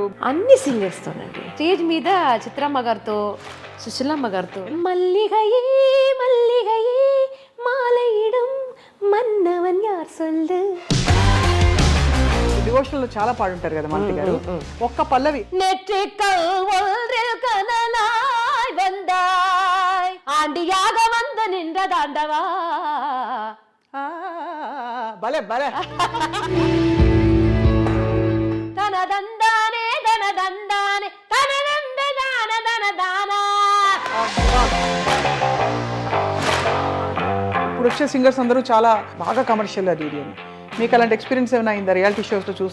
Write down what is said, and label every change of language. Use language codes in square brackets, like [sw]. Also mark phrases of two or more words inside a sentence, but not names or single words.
[te] అన్ని సింగర్స్ తోనండి. స్టేజ్ మీద చిత్రమ్మ గారితో, సుశీలమ్మ గారితో. [ta] மல்லிகையே மல்லிகையே மாலையிடம் மன்னவன் யார் சொல்லு. [te] డివోషనల్ లో చాలా పాడుంటారు కదా మాలతి గారు. ఒక్క పల్లవి [ta] நெற்றிக்கல் ஒன்றில் கனலாய் வந்தாய் ஆண்டியாக வந்து நின்ற தாண்டவா. [te] భలే భలే. [ta] தனதந்தானே தனதந்தானே தனதந்த தான தனదానా. [te] ఇప్పుడు వచ్చే సింగర్స్ అందరూ చాలా బాగా కమర్షియల్ అది ఇది అని. మీకు అలాంటి ఎక్స్పీరియన్స్ ఏమైనా అయిందా [en] reality shows [te] చూసి?